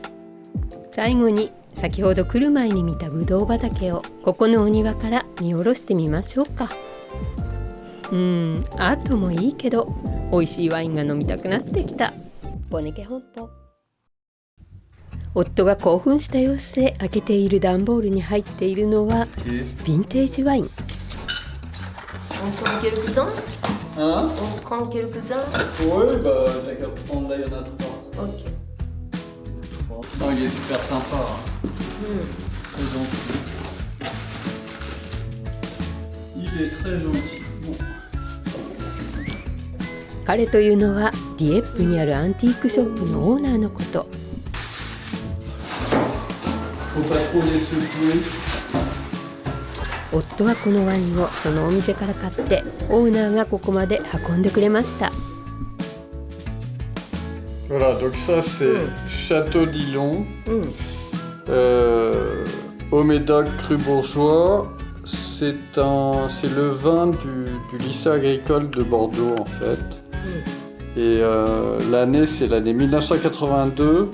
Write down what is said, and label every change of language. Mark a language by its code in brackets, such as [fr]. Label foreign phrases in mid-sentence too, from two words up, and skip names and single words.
[ja] 最後に先ほど来る前に見たブドウ畑をここのお庭から見下ろしてみましょうか。アートもいいけど美味しいワインが飲みたくなってきた。ボネケ本舗。夫が興奮した様子で開けている段ボールに入っているのはヴィンテージワイン。 [fr] On prend quelques-uns. Oui, bah t'as qu'à prendre là, il y en a 3. Ok. Non, il est super sympa. Très gentil. Il est très gentil. Bon. [ja] 彼というのはディエップにあるアンティークショップのオーナーのこと。夫はこのワインをそのお店から買ってオーナーがここまで運んでくれました。 [fr] Voilà, donc ça c'est Château Dillon, au Médoc Cru Bourgeois. C'est le vin du lycée agricole de Bordeaux en fait. Et l'année c'est l'année 1982.